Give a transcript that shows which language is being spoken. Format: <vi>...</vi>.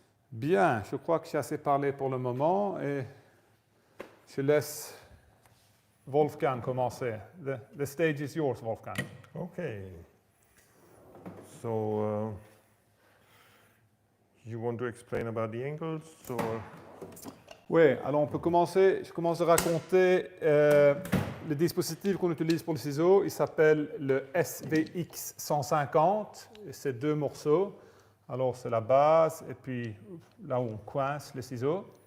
<fr>Bien, je crois que j'ai assez parlé pour le moment et je laisse Wolfgang commencer.</fr> <en>The stage is yours, Wolfgang. Okay. So, you want to explain about the angles or?</en> <fr>Oui, alors on peut commencer. Je commence à raconter le dispositif qu'on utilise pour le ciseau. Il s'appelle le SVX 150. C'est 2 morceaux. Alors c'est la base et puis là où on coince le ciseau.</fr>